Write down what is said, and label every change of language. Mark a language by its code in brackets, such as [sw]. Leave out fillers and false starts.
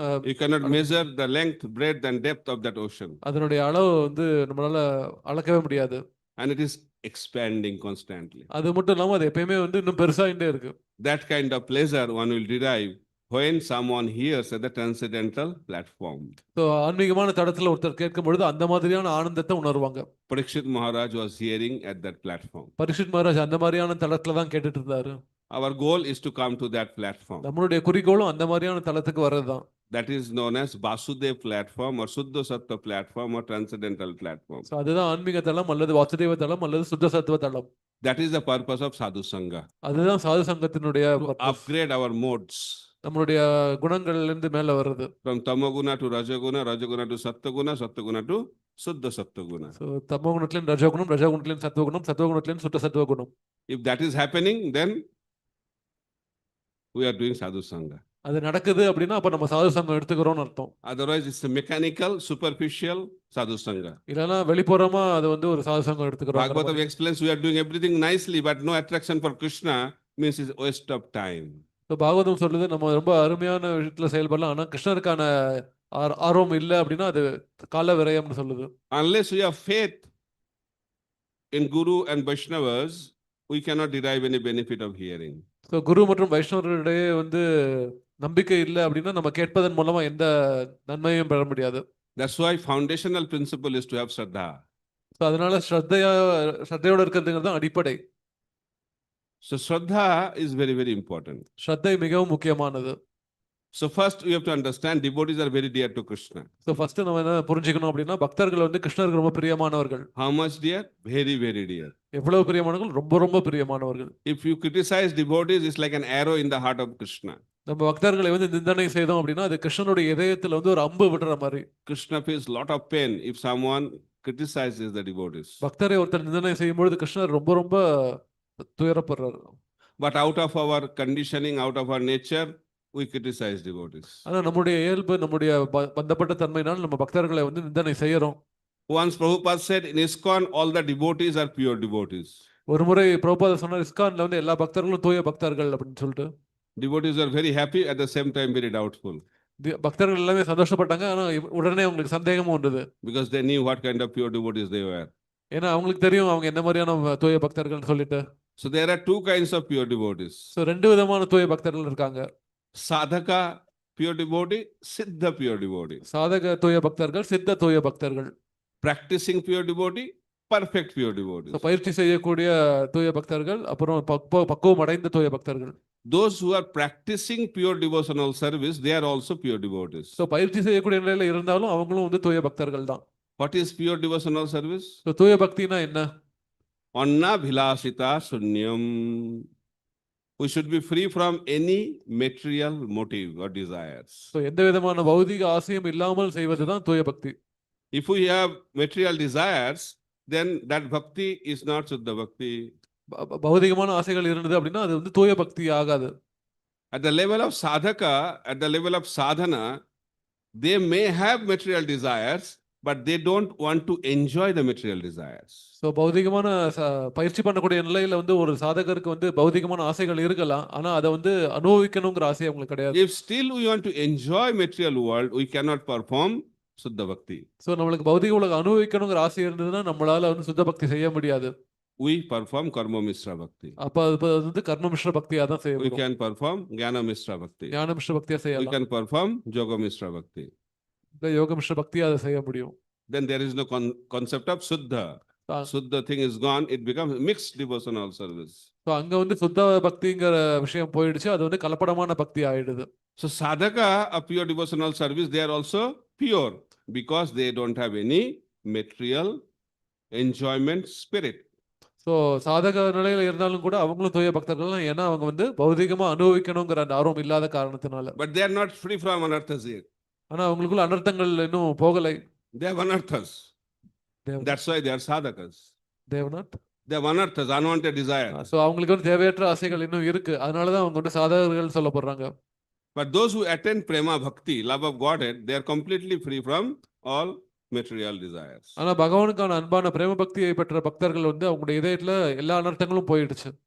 [en] You cannot measure the length, breadth and depth of that ocean. [ta] அதனுடைய அளவு வந்து நம்மளால அளக்கவே முடியாது. [en] And it is expanding constantly. [ta] அது மட்டும் இல்லாம அது எப்பயுமே வந்து இன்னும் பெருசாயிட்டே இருக்கு. [en] That kind of pleasure one will derive when someone hears at the transcendental platform. [ta] So ஆன்மீகமான தடத்துல ஒருத்தர் கேட்கும் பொழுது அந்த மாதிரியான ஆனந்தத்தை உணர்வாங்க. [en] Parikshit Maharaj was hearing at that platform. [ta] Parikshit Maharaj அந்த மாதிரியான தளத்துல தான் கேட்டுட்டு இருந்தாரு. [en] Our goal is to come to that platform. [ta] நம்மளுடைய குறிக்கோளும் அந்த மாதிரியான தளத்துக்கு வர்றதுதான். [en] That is known as Vasudev platform or Suddha Sattva platform or transcendental platform. [ta] So அதுதான் ஆன்மீக தளம் அல்லது வாசுதேவ தளம் அல்லது சுத்த சத்துவ தளம். [en] That is the purpose of Sadhu Sangha. [ta] அதுதான் சாது சங்கத்தினுடைய [en] To upgrade our modes. [ta] நம்மளுடைய குணங்கள்ல இருந்து மேல வர்றது. [en] From Tamaguna to Rajaguna, Rajaguna to Sattva-guna, Sattva-guna to Suddha Sattva-guna. [ta] So தமோகுணத்திலும் ரஜோகுணம், ரஜோகுணத்திலும் சத்துவகுணம், சத்துவகுணத்திலும் சுத்த சத்துவகுணம். [en] If that is happening, then we are doing Sadhu Sangha. [ta] அது நடக்குது அப்படின்னா அப்ப நம்ம சாது சங்கம் எடுத்துக்கிறோம்னு அர்த்தம். [en] Otherwise, it's a mechanical, superficial Sadhu Sangha. [ta] இல்லைன்னா வெளிப்புறமா அது வந்து ஒரு சாது சங்கம் எடுத்துக்கிறோம். [en] Bhagavatam explains we are doing everything nicely, but no attraction for Krishna means it's a waste of time. [ta] So Bhagavatam சொல்லுது நம்ம ரொம்ப அருமையான விஷயத்துல செயல்படலாம், ஆனா கிருஷ்ணருக்கான ஆர்வம் இல்லை அப்படின்னா அது கால விரயம்னு சொல்லுது. [en] Unless we have faith in Guru and Vaishnavas, we cannot derive any benefit of hearing. [ta] So குரு மற்றும் வைஷ்ணவரிடையே வந்து நம்பிக்கை இல்லை அப்படின்னா நம்ம கேட்பதன் மூலமா எந்த நன்மையும் பெற முடியாது. [en] That's why foundational principle is to have Shraddha. [ta] So அதனால ஸ்ரத்தையோட இருக்கிறதுங்கிறது தான் அடிப்படை. [en] So Shraddha is very, very important. [ta] ஸ்ரத்தை மிகவும் முக்கியமானது. [en] So first we have to understand devotees are very dear to Krishna. [ta] So first நம்ம என்ன புரிஞ்சுக்கணும் அப்படின்னா பக்தர்கள் வந்து கிருஷ்ணருக்கு ரொம்ப பிரியமானவர்கள். [en] How much dear? Very, very dear. [ta] எவ்வளவு பிரியமானவர்கள்? ரொம்ப ரொம்ப பிரியமானவர்கள். [en] If you criticize devotees, it's like an arrow in the heart of Krishna. [ta] நம்ம பக்தர்களை வந்து நிந்தனை செய்தோம் அப்படின்னா அது கிருஷ்ணனுடைய இதயத்துல வந்து ஒரு அம்பு விடுற மாதிரி. [en] Krishna feels lot of pain if someone criticizes the devotees. [ta] பக்தரை ஒருத்தர் நிந்தனை செய்யும் பொழுது கிருஷ்ணர் ரொம்ப ரொம்ப துயரப்படுறாரு. [en] But out of our conditioning, out of our nature, we criticize devotees. [ta] ஆனா நம்முடைய இயல்பு, நம்முடைய பந்தப்பட்ட தன்மையினால் நம்ம பக்தர்களை வந்து நிந்தனை செய்யறோம். [en] Once Prabhupada said in ISKCON all the devotees are pure devotees. [ta] ஒரு முறை பிரபுபாதர் சொன்னார் இஸ்கான்ல வந்து எல்லா பக்தர்களும் தூய பக்தர்கள் அப்படின்னு சொல்லிட்டு. [en] Devotees are very happy, at the same time very doubtful. [ta] பக்தர்கள் எல்லாமே சந்தோஷப்பட்டாங்க, ஆனா உடனே அவங்களுக்கு சந்தேகமும் வந்தது. [en] Because they knew what kind of pure devotees they were. [ta] ஏன்னா அவங்களுக்கு தெரியும் அவங்க என்ன மாதிரியான தூய பக்தர்கள் சொல்லிட்டு. [en] So there are two kinds of pure devotees. [ta] So ரெண்டு விதமான தூய பக்தர்கள் இருக்காங்க. [en] Sadhaka pure devotee, Siddha pure devotee. [ta] சாதக தூய பக்தர்கள், சித்த தூய பக்தர்கள். [en] Practicing pure devotee, perfect pure devotees. [ta] So பயிற்சி செய்யக்கூடிய தூய பக்தர்கள், அப்புறம் பக்குவம் அடைந்த தூய பக்தர்கள். [en] Those who are practicing pure devotional service, they are also pure devotees. [ta] So பயிற்சி செய்யக்கூடிய நிலையில இருந்தாலும் அவங்களும் வந்து தூய பக்தர்கள் தான். [en] What is pure devotional service? [ta] So தூய பக்தினா என்ன? [en] Anna bhilasita sunyam. We should be free from any material motive or desires. [ta] So எந்த விதமான பௌதிக ஆசையும் இல்லாமல் செய்வதுதான் தூய பக்தி. [en] If we have material desires, then that bhakti is not Shuddha Bhakti. [ta] பௌதிகமான ஆசைகள் இருந்தது அப்படின்னா அது வந்து தூய பக்தி ஆகாது. [en] At the level of sadhaka, at the level of sadhana, they may have material desires, but they don't want to enjoy the material desires. [ta] So பௌதிகமான பயிற்சி பண்ணக்கூடிய நிலையில வந்து ஒரு சாதகருக்கு வந்து பௌதிகமான ஆசைகள் இருக்கலாம், ஆனா அதை வந்து அனுபவிக்கணுங்கிற ஆசை அவங்களுக்கு கிடையாது. [en] If still we want to enjoy material world, we cannot perform Shuddha Bhakti. [ta] So நம்மளுக்கு பௌதிக உலகம் அனுபவிக்கணுங்கிற ஆசை இருந்ததுன்னா நம்மளால வந்து சுத்த பக்தி செய்ய முடியாது. [en] We perform Karma Mishra Bhakti. [ta] அப்ப அது வந்து கர்ம மிஸ்ர பக்தியா தான் செய்ய [en] We [ta] முடியும். [en] can perform Jnana Mishra Bhakti. [ta] ஞான மிஸ்ர பக்தியா [en] We [ta] செய்யலாம், [en] can perform Yoga Mishra Bhakti. [ta] இல்ல யோக மிஸ்ர பக்தியா அதை செய்ய முடியும். [en] Then there is no concept of Shuddha. Ah. Shuddha thing is gone, it becomes mixed devotional service. [ta] So அங்க வந்து சுத்த பக்திங்கிற விஷயம் போயிடுச்சு, அது வந்து கலப்படமான பக்தி ஆயிடுது. [en] So sadhaka of pure devotional service, they are also pure because they don't have any material enjoyment spirit. [ta] So சாதக நிலையில இருந்தாலும் கூட அவங்களும் தூய பக்தர்கள் தான், ஏன்னா அவங்க வந்து பௌதிகமா அனுபவிக்கணுங்கிற அந்த ஆர்வம் இல்லாத காரணத்தினால. [en] But they are not free from anarthas yet. [ta] ஆனா அவங்களுக்குள்ள அனர்த்தங்கள் இன்னும் போகலை. [en] They have anarthas. தேவ- That's why they are sadhakas. Devanath. They have anarthas, unwanted desire. [ta] So அவங்களுக்கு வந்து தேவையற்ற ஆசைகள் இன்னும் இருக்கு, அதனாலதான் அவங்க வந்து சாதகர்கள் சொல்லப்படுறாங்க. [en] But those who attend prema bhakti, love of Godhead, they are completely free from all material desires. [ta] ஆனா பகவானுக்கான அன்பான பிரேம பக்தியை பெற்ற பக்தர்கள் வந்து அவங்களுடைய இதயத்துல எல்லா அனர்த்தங்களும் போயிடுச்சு.